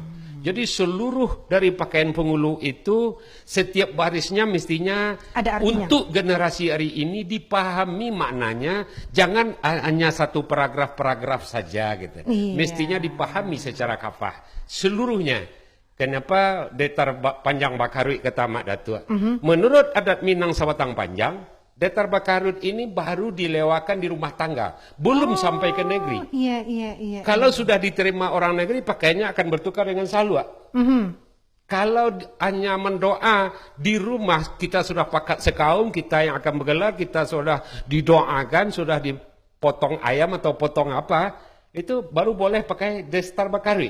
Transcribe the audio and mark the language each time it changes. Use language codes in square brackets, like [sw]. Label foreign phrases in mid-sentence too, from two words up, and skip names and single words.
[id] Jadi seluruh dari pakaian penghulu itu setiap barisnya mestinya Ada artinya. untuk generasi hari ini dipahami maknanya, jangan hanya satu paragraf-paragraf saja gitu. Iya. Mestinya dipahami secara kafah seluruhnya. Kenapa Detar Panjang Bakarut kata Mak Datuk? Menurut adat Minang Sabatang Panjang, Detar Bakarut ini baru dilewakan di rumah tangga, belum sampai ke negeri. Iya, iya, iya. Kalau sudah diterima orang negeri, pakaiannya akan bertukar dengan salwa. Kalau hanya mendoa di rumah, kita sudah pakat sekaum, kita yang akan bergelar, kita sudah didoakan, sudah dipotong ayam atau potong apa, itu baru boleh pakai Destar Bakarut.